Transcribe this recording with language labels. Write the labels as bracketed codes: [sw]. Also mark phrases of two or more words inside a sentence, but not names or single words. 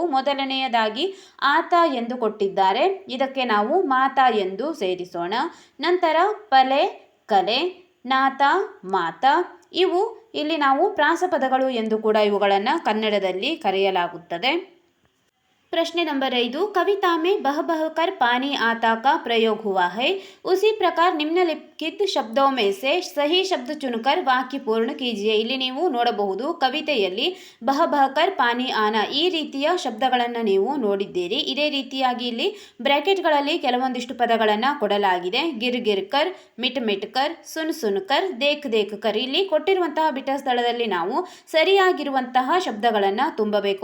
[kn] ಮೊದಲನೆಯದಾಗಿ ಆತ ಎಂದು ಕೊಟ್ಟಿದ್ದಾರೆ, ಇದಕ್ಕೆ ನಾವು ಮಾತಾ ಎಂದು ಸೇರಿಸೋಣ. ನಂತರ ಪಲೆ, ಕಲೆ, ನಾತ, ಮಾತಾ ಇವು ಇಲ್ಲಿ ನಾವು ಪ್ರಾಸಪದಗಳು ಎಂದು ಕೂಡ ಇವುಗಳನ್ನು ಕನ್ನಡದಲ್ಲಿ ಕರೆಯಲಾಗುತ್ತದೆ. [hi] प्रश्न नंबर 5, कविता में बह बह कर पानी आता का प्रयोग हुआ है। उसी प्रकार निम्नलिखित शब्दों में से सही शब्द चुनकर वाक्य पूर्ण कीजिए। [kn] ಇಲ್ಲಿ ನೀವು ನೋಡಬಹುದು ಕವಿತೆಯಲ್ಲಿ [hi] बह बहकर पानी आना [kn] ಈ ರೀತಿಯ ಶಬ್ದಗಳನ್ನು ನೀವು ನೋಡಿದ್ದೀರಿ. ಇದೇ ರೀತಿಯಾಗಿ ಇಲ್ಲಿ ಬ್ರಾಕೆಟ್ಗಳಲ್ಲಿ ಕೆಲವೊಂದಿಷ್ಟು ಪದಗಳನ್ನು ಕೊಡಲಾಗಿದೆ. [hi] गिर गिरकर, मिट मिटकर, सुन सुनकर, देख देखकर. [kn] ಇಲ್ಲಿ ಕೊಟ್ಟಿರುವಂತಹ ಬಿಟ್ಟ ಸ್ಥಳದಲ್ಲಿ ನಾವು ಸರಿಯಾಗಿರುವಂತಹ ಶಬ್ದಗಳನ್ನು ತುಂಬಬೇಕು.